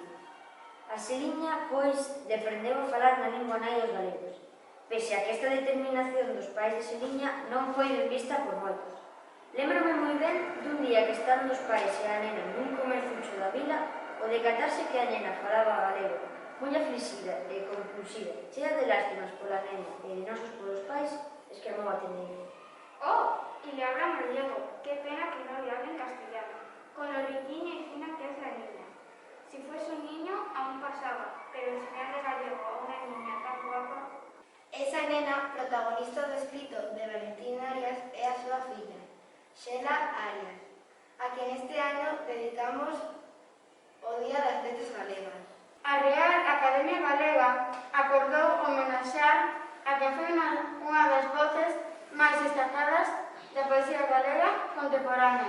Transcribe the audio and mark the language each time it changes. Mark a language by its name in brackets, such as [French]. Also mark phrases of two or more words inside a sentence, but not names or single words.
[Galician] A Seliña, pois, deprendeu a falar na lingua nai dos galegos, pese a que esta determinación dos pais de Seliña non foi ben vista por moitos. Lémbrome moi ben dun día que estando os pais e a nena nun comerciucho da vila, o decatarse que a nena falaba galego, moi aflixida e compulsiva, chea de lástimas pola nena e de nosos polos pais, exclamou a tendeira. [Spanish] ¡Oh! Y le habla gallego. Qué pena que no le hable en castellano, con lo riquiña y fina que es la niña. Si fuese un niño, aún pasaba, pero enseñarle gallego a una niña tan guapa... [Galician] Esa nena, protagonista do escrito de Valentín Arias, é a súa filla, Xela Arias, a que neste ano dedicamos o Día das Letras Galegas. A Real Academia Galega acordou homenaxear a que foi unha das voces máis destacadas da poesía galega contemporánea.